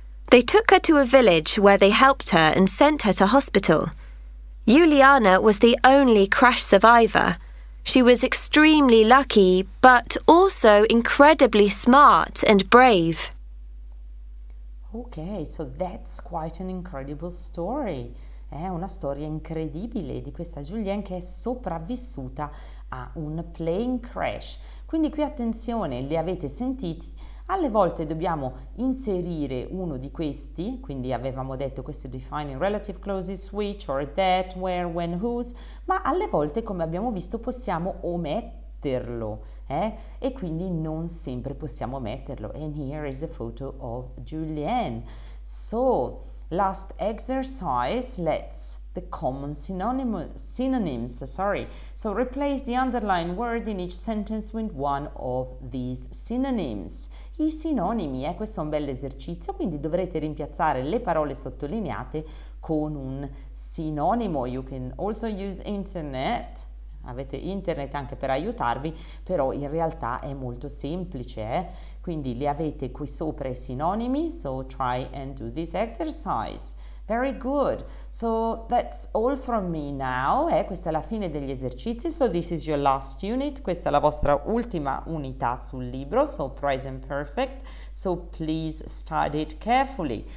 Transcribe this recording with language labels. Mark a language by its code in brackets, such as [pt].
[en] They took her to a village where they helped her and sent her to hospital. Juliana was the only crash survivor. She was extremely lucky, but also incredibly smart and brave. Ok, so that's quite an incredible story. [it] È una storia incredibile di questa Julienne che è sopravvissuta a un plane crash. Quindi qui attenzione, li avete sentiti? Alle volte dobbiamo inserire uno di questi, quindi avevamo detto questo defining relative clauses, which or that, where, when, whose, ma alle volte, come abbiamo visto, possiamo ometterlo, e quindi non sempre possiamo metterlo. [en] And here is a photo of Julienne. So, last exercise, let's the common synonyms. So replace the underlined word in each sentence with one of these synonyms. [it] I sinonimi, questo è un bel esercizio, quindi dovrete rimpiazzare le parole sottolineate con un sinonimo. [en] You can also use internet. [it] Avete internet anche per aiutarvi, però in realtà è molto semplice, Quindi li avete qui sopra i sinonimi, [en] so try and do this exercise. Very good. So that's all from me now. [it] Questa è la fine degli esercizi. [en] So this is your last unit. [it] Questa è la vostra ultima unità sul libro. [en] So present perfect. So please study it carefully.